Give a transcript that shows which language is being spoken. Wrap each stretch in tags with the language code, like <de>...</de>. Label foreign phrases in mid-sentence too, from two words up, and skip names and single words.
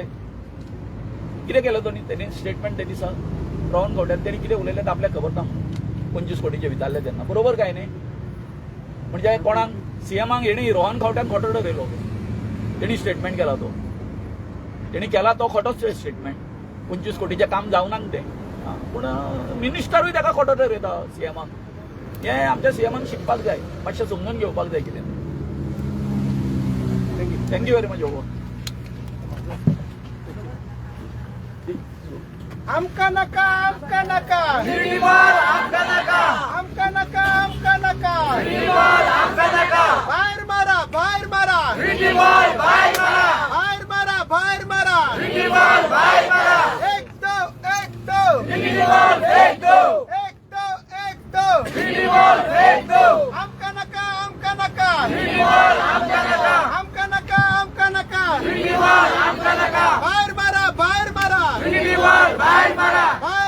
<kok>कितें केलं तेणी स्टेटमेंट ते दिसा रोहन खंवट्यान तेणी कितें उलयलें तें आपल्याक खबर ना 25 कोटीचे विचारले तेन्ना बरोबर काय न्ही म्हणजे कोणाक सीएमाक हेणी रोहन खंवट्यान खोटो ठरयलो तेणी स्टेटमेंट केला तो तेणी केला तो खोटोच स्टेटमेंट 25 कोटीचें काम जावनाक तें पूण मिनिस्टरूय ताका खोटो ठरयता सीएमाक हें आमच्या सीएमान शिकपाक जाय मातशें समजून घेवपाक जाय कितें</kok> <en>thank you very much over</en> <kok>आमका नका आमका नका आमका नका आमका नका आमका नका बाहेर मारा बाहेर मारा बाहेर मारा बाहेर मारा</kok> <hi>एक दो एक दो</hi> <kok>आमका नका आमका नका आमका नका आमका नका बाहेर मारा बाहेर मारा</kok>